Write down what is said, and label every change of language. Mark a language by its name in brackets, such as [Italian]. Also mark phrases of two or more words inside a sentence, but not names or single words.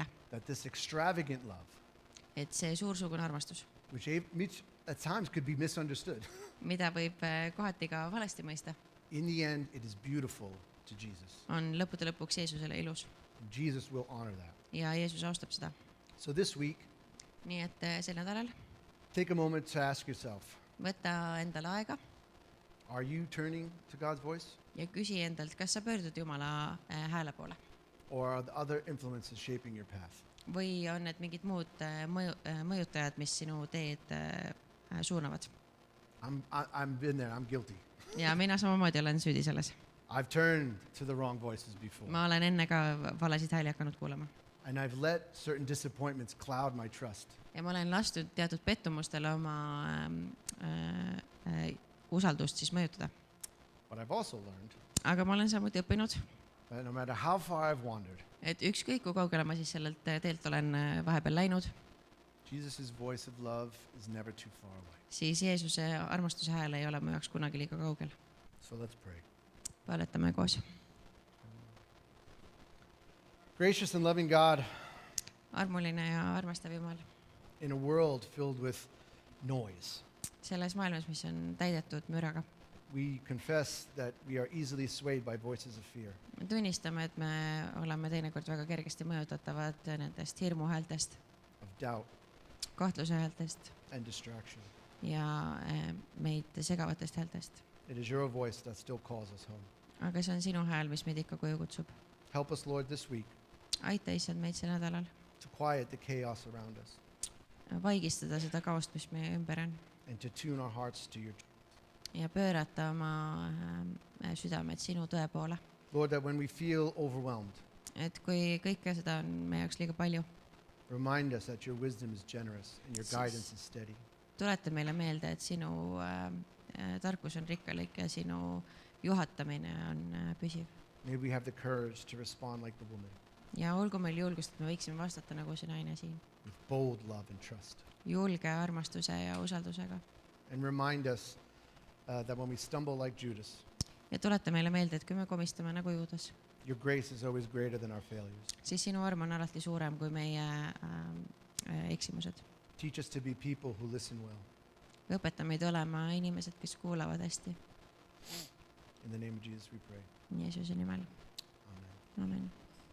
[English] that this extravagant love, [Estonian] et see suursugune armastus, [English] which at times could be misunderstood, [Estonian] mida võib kohati ka valesti mõista, [English] in the end, it is beautiful to Jesus. [Estonian] on lõppude lõpuks Jeesusele ilus [English] And Jesus will honor that. [Estonian] ja Jeesus austab seda. [English] So this week, [Estonian] Nii et sel nädalal [English] take a moment to ask yourself, [Estonian] võta endale aega [English] are you turning to God's voice? [Estonian] ja küsi endalt, kas sa pöördud Jumala hääle poole [English] Or are the other influences shaping your path? [Estonian] või on need mingid muud mõjutajad, mis sinu teed suunavad. [English] I'm been there, I'm guilty. [Estonian] Ja mina samamoodi olen süüdi selles. [English] I've turned to the wrong voices before. [Estonian] Ma olen enne ka valesid hääli hakanud kuulama. [English] And I've let certain disappointments cloud my trust. [Estonian] Ja ma olen lastud teatud pettumustele oma usaldust siis mõjutada. [English] But I've also learned [Estonian] Aga ma olen samuti õppinud, [English] that no matter how far I've wandered, [Estonian] et ükskõik kui kaugele ma siis sellelt teelt olen vahepeal läinud, [English] Jesus' voice of love is never too far away. [Estonian] siis Jeesuse armastuse hääl ei ole mu jaoks kunagi liiga kaugel. [English] So let's pray. [Estonian] Palvetame koos. [English] Gracious and loving God, [Estonian] Armuline ja armastav Jumal, [English] in a world filled with noise, [Estonian] selles maailmas, mis on täidetud müraga, [English] we confess that we are easily swayed by voices of fear. [Estonian] me tunnistame, et me oleme teinekord väga kergesti mõjutatavad nendest hirmuhäältest, [English] Of doubt [Estonian] kahtluse häältest [English] and distraction. [Estonian] ja meid segavatest häältest. [English] It is your voice that still calls us home. [Estonian] Aga see on sinu hääl, mis meid ikka koju kutsub. [English] Help us, Lord, this week [Estonian] Aita issand meid sel nädalal [English] to quiet the chaos around us [Estonian] vaigistada seda kaost, mis meie ümber on, [English] and to tune our hearts to your truth. [Estonian] ja pöörata oma südamed sinu tõe poole. [English] Lord, that when we feel overwhelmed, [Estonian] Et kui kõike seda on meie jaoks liiga palju, [English] remind us that your wisdom is generous and your guidance is steady. [Estonian] tuleta meile meelde, et sinu tarkus on rikkalik ja sinu juhatamine on püsiv. [English] May we have the courage to respond like the woman, [Estonian] ja olgu meil julgust, et me võiksime vastata nagu see naine siin. [English] with bold love and trust. [Estonian] Julge armastuse ja usaldusega. [English] And remind us that when we stumble like Judas, [Estonian] Ja tuleta meile meelde, et kui me komistame nagu Juudas, [English] your grace is always greater than our failures. [Estonian] siis sinu arm on alati suurem kui meie eksimused. [English] Teach us to be people who listen well. [Estonian] Õpeta meid olema inimesed, kes kuulavad hästi. [English] In the name of Jesus we pray. [Estonian] Jeesuse nimel. [English] Amen. [Estonian] Amen.